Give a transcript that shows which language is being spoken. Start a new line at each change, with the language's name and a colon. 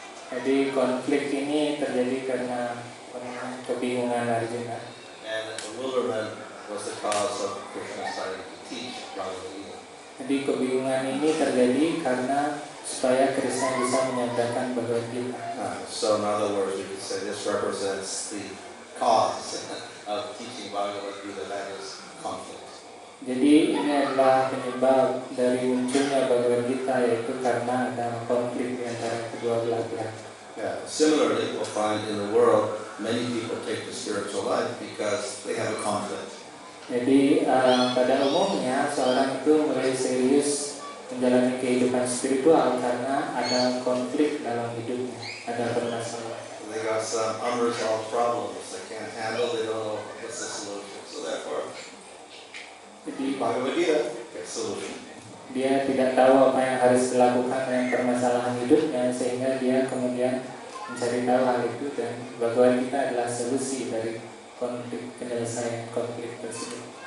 Indonesian: Jadi konflik ini terjadi karena kebingungan Arjuna.
English: And bewilderment was the cause of Krishna starting to teach Bhagavad Gita.
Indonesian: Jadi kebingungan ini terjadi karena supaya Krishna bisa menyampaikan Bhagavad Gita.
English: So in other words, we could say this represents the cause of teaching Bhagavad Gita, that is conflict.
Indonesian: Jadi ini adalah penyebab dari munculnya Bhagavad Gita, yaitu karena ada konflik di antara kedua belah pihak.
English: Yeah. Similarly, we'll find in the world many people take the spiritual life because they have a conflict.
Indonesian: Jadi pada umumnya seorang itu mulai serius menjalani kehidupan spiritual karena ada konflik dalam hidupnya, ada permasalahan.
English: They got some unresolved problems they can't handle, they don't know what's the solution. So therefore,
Indonesian: Jadi
English: Bhagavad Gita gets solution.
Indonesian: dia tidak tahu apa yang harus dilakukan dengan permasalahan hidupnya, sehingga dia kemudian mencari tahu hal itu, dan Bhagavad Gita adalah solusi dari konflik, penyelesaian konflik tersebut.